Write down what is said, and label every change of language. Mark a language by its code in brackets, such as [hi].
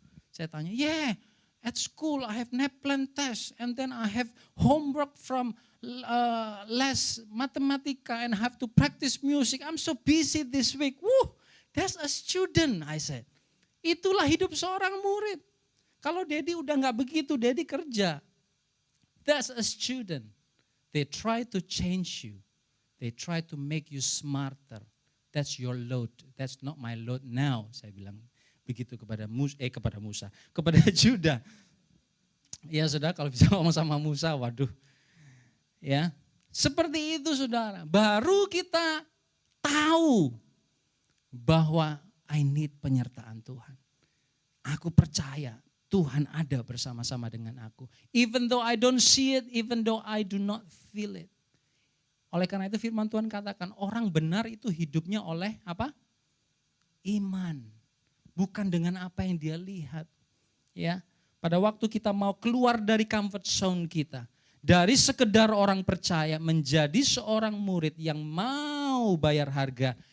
[id] Saya tanya, [en] at school I have plan test and then I have homework from [id] les matematika [en] and have to practice music. I'm so busy this week. That's a student, I said. [id] Itulah hidup seorang murid. Kalau Daddy udah gak begitu, Daddy kerja. [en] That's a student. They try to change you. They try to make you smarter. That's your load. That's not my load now. [id] Saya bilang begitu kepada Musa, kepada Juda. Ya saudara, kalau bisa ngomong sama Musa, waduh. Ya, seperti itu saudara. Baru kita tahu bahwa [en] I need [id] penyertaan Tuhan. Aku percaya Tuhan ada bersama-sama dengan aku. [en] Even though I don't see it, even though I do not feel it. [id] Oleh karena itu firman Tuhan katakan orang benar itu hidupnya oleh apa? Iman. Bukan dengan apa yang dia lihat. Ya, pada waktu kita mau keluar dari comfort zone kita. Dari sekedar orang percaya menjadi seorang murid yang mau bayar harga.